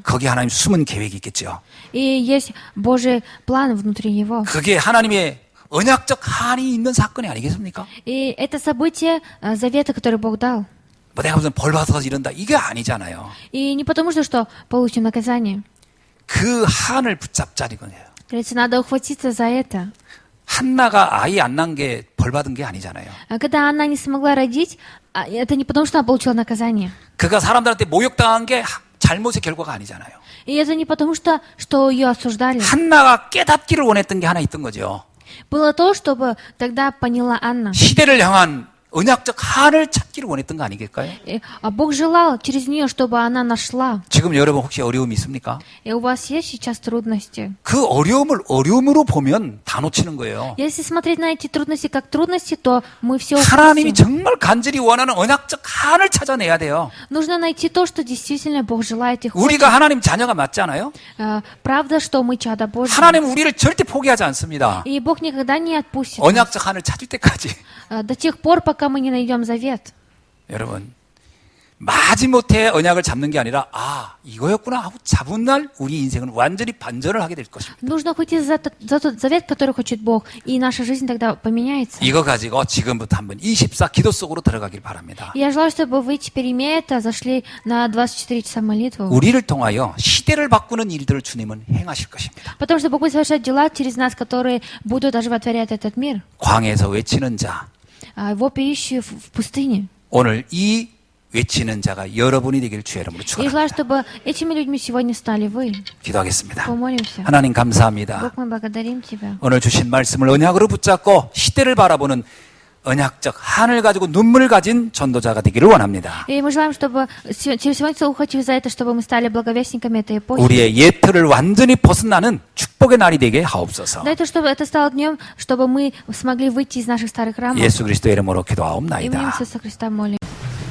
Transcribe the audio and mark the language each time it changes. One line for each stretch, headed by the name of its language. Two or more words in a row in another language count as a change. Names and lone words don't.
Korean: 거기 하나님 숨은 계획이 있겠죠.
Russian: И есть Божий план внутри него.
Korean: 그게 하나님의 언약적 한이 있는 사건이 아니겠습니까?
Russian: И это событие завета, который Бог дал.
Korean: 뭐 내가 무슨 벌 받아서 이런다 이게 아니잖아요.
Russian: И не потому что получим наказание.
Korean: 그 한을 붙잡자는 거예요.
Russian: Говорится, надо ухватиться за это.
Korean: 한나가 아이 안 난 게 벌 받은 게 아니잖아요.
Russian: А когда она не смогла родить, это не потому, что она получила наказание.
Korean: 그가 사람들한테 모욕당한 게 잘못의 결과가 아니잖아요.
Russian: И это не потому, что ее осуждали.
Korean: 한나가 깨닫기를 원했던 게 하나 있던 거죠.
Russian: Было то, чтобы тогда поняла Анна.
Korean: 시대를 향한 언약적 한을 찾기를 원했던 거 아니겠까요?
Russian: А Бог желал через нее, чтобы она нашла.
Korean: 지금 여러분 혹시 어려움이 있습니까?
Russian: И у вас есть сейчас трудности?
Korean: 그 어려움을 어려움으로 보면 다 놓치는 거예요.
Russian: Если смотреть на эти трудности как трудности, то мы все
Korean: 하나님이
Russian: упустим.
Korean: 정말 간절히 원하는 언약적 한을 찾아내야 돼요.
Russian: Нужно найти то, что действительно Бог желает и хочет.
Korean: 우리가 하나님 자녀가 맞지 않아요?
Russian: Правда, что мы чада Божьи.
Korean: 하나님은 우리를 절대 포기하지 않습니다.
Russian: И Бог никогда не отпустит.
Korean: 언약적 한을 찾을 때까지.
Russian: До тех пор, пока мы не найдем завет.
Korean: 여러분 마지못해 언약을 잡는 게 아니라 이거였구나 하고 잡은 날 우리 인생은 완전히 반전을 하게 될 것입니다.
Russian: Нужно хоть за тот завет, который хочет Бог, и наша жизнь тогда поменяется.
Korean: 이거 가지고 지금부터 한번 24 기도 속으로 들어가길 바랍니다.
Russian: Я желаю, чтобы вы теперь, имея это, зашли на 24 часа молитву.
Korean: 우리를 통하여 시대를 바꾸는 일들을 주님은 행하실 것입니다.
Russian: Потому что Бог будет совершать дела через нас, которые будут оживотворять этот мир.
Korean: 광야에서 외치는 자,
Russian: Его ищущие в пустыне.
Korean: 오늘 이 외치는 자가 여러분이 되길 주의 이름으로
Russian: И желаю,
Korean: 축원합니다.
Russian: чтобы этими людьми сегодня стали вы.
Korean: 기도하겠습니다.
Russian: Помолимся.
Korean: 하나님 감사합니다.
Russian: Бог, мы благодарим Тебя.
Korean: 오늘 주신 말씀을 언약으로 붙잡고 시대를 바라보는 언약적 한을 가지고 눈물을 가진 전도자가 되기를 원합니다.
Russian: И мы желаем, чтобы через сегодня ухватив за это, чтобы мы стали благовестниками этой эпохи.
Korean: 우리의 예틀을 완전히 벗어나는 축복의 날이 되게 하옵소서.
Russian: Дай то, чтобы это стало днем, чтобы мы смогли выйти из наших старых рамок.
Korean: 예수 그리스도의 이름으로
Russian: Именем
Korean: 기도하옵나이다.
Russian: Иисуса Христа молим.